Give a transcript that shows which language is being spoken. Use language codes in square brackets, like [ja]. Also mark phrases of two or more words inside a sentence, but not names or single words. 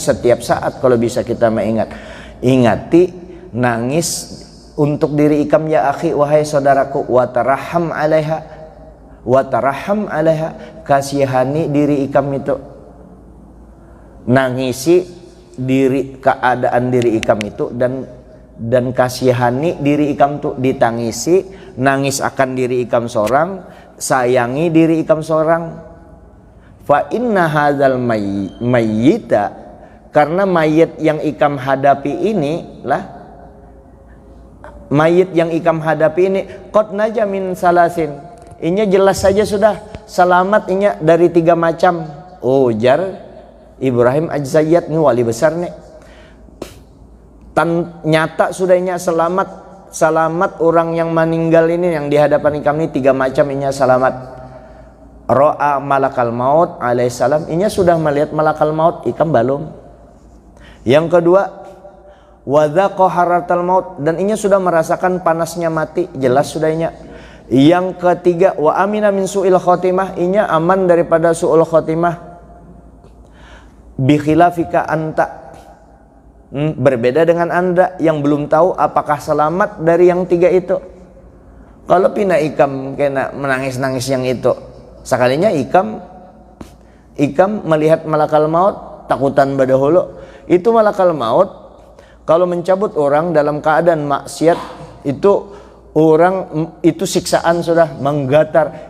[bjn] Setiap saat kalau bisa kita ingati nangis untuk diri ikam [ar] يا أخي, [bjn] wahai saudaraku, [ar] وترحم عليها, [bjn] kasihani diri ikam itu, nangisi diri keadaan diri ikam itu, dan kasihani diri ikam itu, ditangisi, nangis akan diri ikam seorang, sayangi diri ikam seorang. [ar] فإن هذا الميت, [bjn] karena mayit yang ikam hadapi ini lah, mayit yang ikam hadapi ini [ar] قد نجا من ثلاث, [bjn] ini jelas saja sudah selamat ini dari 3 macam. Ujar Ibrahim Ajzaiyat nih wali besar nih. Nyata sudahnya selamat orang yang meninggal ini yang di hadapan ikam ini 3 macam inya selamat. [ar] رأى ملك الموت عليه السلام, [bjn] inya sudah melihat [ar] ملك الموت, [bjn] ikam belum. Yang kedua, [ar] وذاق حرارة الموت, [bjn] dan inya sudah merasakan panasnya mati, jelas sudah inya. Yang ketiga, [ar] وأمن من سوء الخاتمة, [bjn] inya aman daripada [ar] سوء الخاتمة. بخلافك أنت, [bjn] berbeda dengan anda yang belum tahu apakah selamat dari yang 3 itu. Kalau pina ikam kena menangis-nangis yang itu, sekalinya ikam melihat [ar] ملك الموت [bjn] takutan badahulu. Itu [ar] ملك الموت [bjn] kalau mencabut orang dalam keadaan maksiat, itu orang itu siksaan sudah menggatar.